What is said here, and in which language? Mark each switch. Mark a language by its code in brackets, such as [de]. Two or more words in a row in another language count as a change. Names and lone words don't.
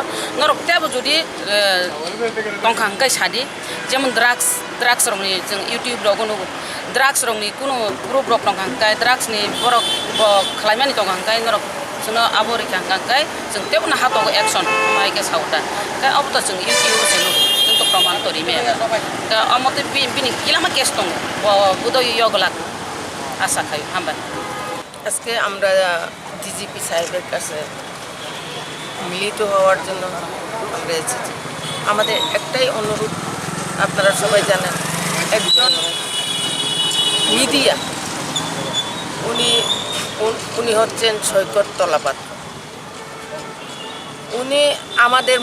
[trp] नरकताबो जुदि दंखा ओंखाय सादि जेमन ड्राग्स रंनि जों यूट्यूब रगनो ड्राग्स रंनि कुनो ग्रुप रक दंखा ओंखाय ड्राग्स नि बरक खालायमानि दंखा ओंखाय नरक जोंनो आबरिखा ओंखाय जों तेबो हातो एक्शन मायके सावता ओंखाय अब तो जों यूट्यूब जों तो प्रमाण तरिमे दा अमते बिनि इलामा केस दं बुदो यगला आशा खायो हामबाय [bn] আজকে আমরা ডিজিপি সাহেবের কাছে মিলিত হওয়ার জন্য আমরা এসেছি আমাদের একটাই অনুরোধ আপনারা সবাই জানেন একজন মিডিয়া উনি হচ্ছেন সৈকত তলাপাত উনি আমাদের